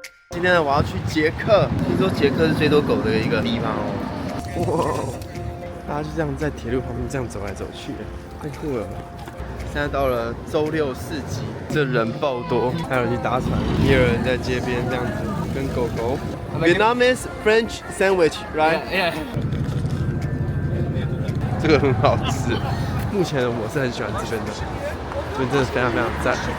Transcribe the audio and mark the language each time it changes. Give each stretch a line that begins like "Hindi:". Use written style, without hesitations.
Chinese: 今天呢，我要去捷克，听说捷克是最多狗的一个地方哦。哇大家就这样在铁路旁边这样走来走去，太酷了。现在到了周六市集，这人爆多，还有人去搭船，也有人在街边这样子跟狗狗。
English: Vietnamese French sandwich, right? Yeah.
Chinese: 这个很好吃。目前我是很喜欢这边的，这边真的非常非常赞。